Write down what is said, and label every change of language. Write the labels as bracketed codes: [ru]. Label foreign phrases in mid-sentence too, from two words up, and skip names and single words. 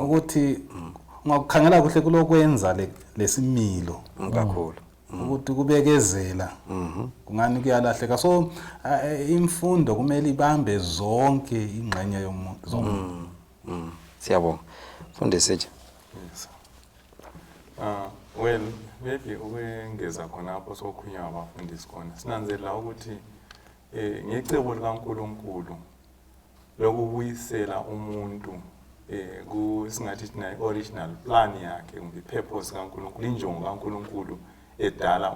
[zu] ukuthi ungakukhangela kuhle kulokwenza lesimilo kakhulu ukuthi kubekezela kungani kuyalahleka so imfundo kumele ibambe zonke ingxenye yomuntu zomuntu siyabonga fundisi nje [en] yes well maybe [zu] ukwengeza khona lapho sokhulunywa abafundisi khona sinanzela ukuthi ngecebo likaNkulunkulu lokubuyisela umuntu singathi thina [en] original plan [zu] yakhe kumbe purpose kaNkulunkulu injongo kaNkulunkulu edala